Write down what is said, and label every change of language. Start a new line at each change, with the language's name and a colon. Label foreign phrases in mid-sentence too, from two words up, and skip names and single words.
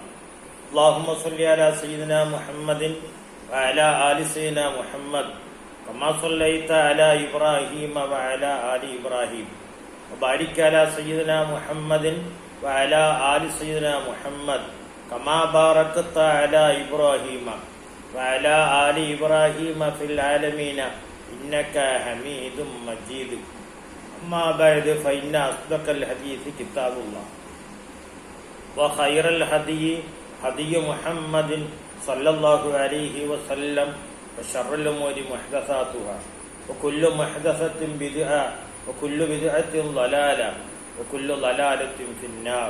Arabic: اللهم صل على سيدنا محمد وعلى آل سيدنا محمد كما صليت على إبراهيم وعلى آل إبراهيم وبارك على سيدنا محمد وعلى آل سيدنا محمد كما باركت على إبراهيم وعلى آل إبراهيم في العالمين إنك حميد مجيد. أما بعد فإن أصدق الحديث كتاب الله وخير الهدي هدي محمد صلى الله عليه وسلم وشر الأمور محدثاتها وكل محدثة بدعة وكل بدعة ضلالة وكل ضلالة في النار.